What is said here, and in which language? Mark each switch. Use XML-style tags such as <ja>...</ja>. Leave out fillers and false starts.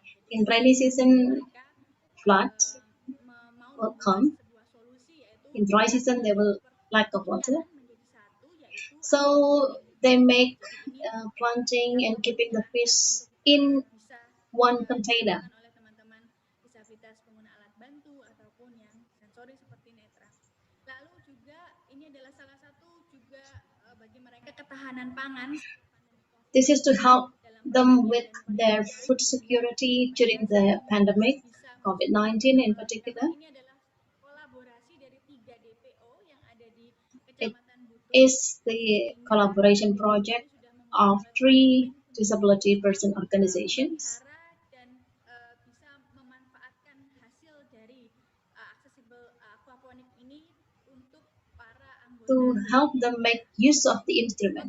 <en>In rainy season, flood will come. In dry season, they will lack of water. So they make planting and keeping the fish in one container.</en> <id>Disabilitas pengguna alat bantu ataupun yang sensorik seperti netra. Lalu juga ini adalah salah satu juga bagi mereka ketahanan pangan.</id> <en>This is to help them with their food security during the pandemic, COVID-19 in particular.</en> <id>Ini adalah kolaborasi dari 3 DPO yang ada di</id> <en>It</en> <id>Kecamatan Butuh.</id> <en>is the collaboration project of 3 disability person organizations</en> <id>Dan bisa memanfaatkan hasil dari accessible aquaponic ini untuk para anggota.</id> <en>to help them make use of the instrument.</en>